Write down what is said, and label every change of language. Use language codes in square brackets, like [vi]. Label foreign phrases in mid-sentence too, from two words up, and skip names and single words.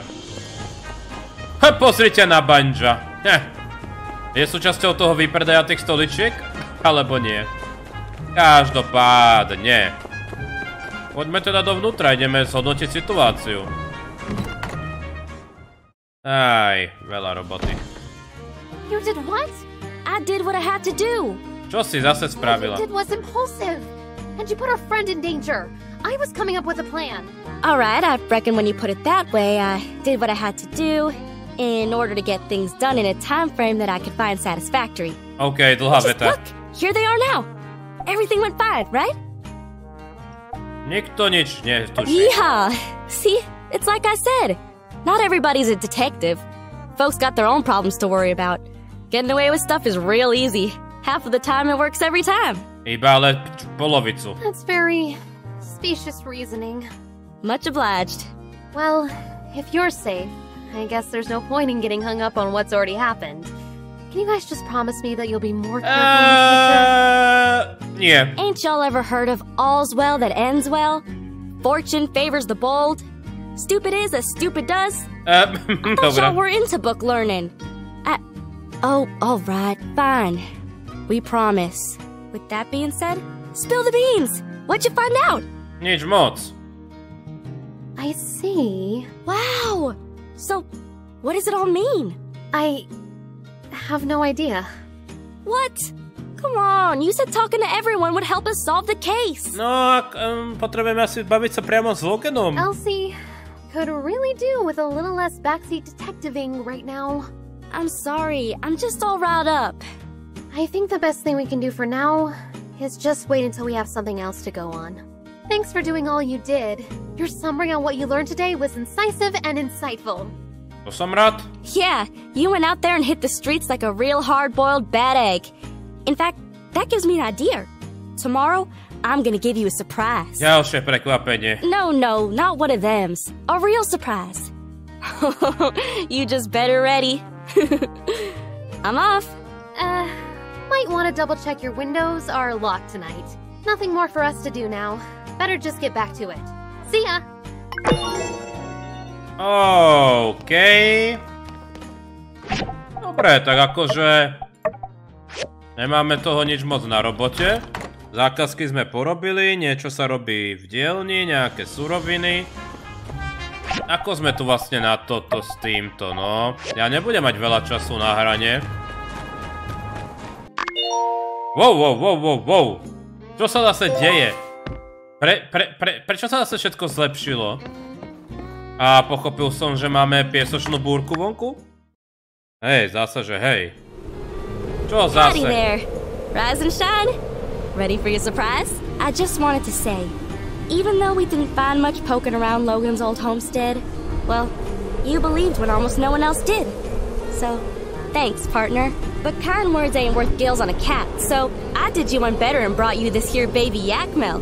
[sk] Pozrite na Banja. Je súčasťou toho výpredaja tých stoličiek? Alebo nie? Každopádne. Poďme teda dovnútra, ideme zhodnotiť situáciu. Aj, veľa roboty. [en] You did what? I did what I had to do. [sk] Čo si zase spravila? [en] What you did was impulsive. And you put our friend in danger. I was coming up with a plan. Alright, I reckon when you put it that way, I did what I had to do in order to get things done in a time frame that I could find satisfactory. [sk] OK, dlhá veta. [en] Look, here they are now. Everything went fine, right? [sk] Nikto nič netuší. [en] Yeah. See, it's like I said. Not everybody's a detective. Folks got their own problems to worry about. Getting away with stuff is real easy. Half of the time it works every time. [sk] Iba ale polovicu. [en] That's very specious reasoning. Much obliged. Well, if you're safe, I guess there's no point in getting hung up on what's already happened. Can you guys just promise me that you'll be more careful in the future? Yeah. Ain't y'all ever heard of all's well that ends well? Fortune favors the bold. Stupid is as stupid does. I thought y'all were into book learning. Oh, alright, fine. We promise. With that being said, spill the beans! What'd you find out? [sk] Nič moc. [en] I see. Wow! So, what does it all mean? I have no idea. What? Come on, you said talking to everyone would help us solve the case. [sk] No, potrebujeme asi baviť sa priamo s Loganom. [en] Elsie could really do with a little less backseat detectiving right now. I'm sorry, I'm just all riled up. I think the best thing we can do for now is just wait until we have something else to go on. Thanks for doing all you did. Your summary on what you learned today was incisive and insightful. [sk] To som rád. [en] Yeah, you went out there and hit the streets like a real hard-boiled bad egg. In fact, that gives me an idea. Tomorrow, I'm gonna give you a surprise. [sk] Ďalšie prekvapenie. [en] No, not one of thems. A real surprise. You just better ready. I'm off. Might want to double-check your windows are locked tonight. Nothing more for us to do now. Better just get back to it. See ya! [sk] OK. Dobre, tak akože nemáme toho nič moc na robote. Zákazky sme porobili, niečo sa robí v dielni, nejaké suroviny. Ako sme tu vlastne na toto s týmto, no? Ja nebudem mať veľa času na hranie. Wow. Čo sa zase deje? Prečo sa zase všetko zlepšilo? A pochopil som, že máme piesočnú búrku vonku? Hej, zase, že hej. Čo zase? [en] Howdy there. Rise and shine. Ready for your surprise? I just wanted to say, even though we didn't find much poking around Logan's old homestead, well, you believed when almost no one else did. So, thanks, partner. But kind words ain't worth gills on a cat, so I did you one better and brought you this here baby yak milk.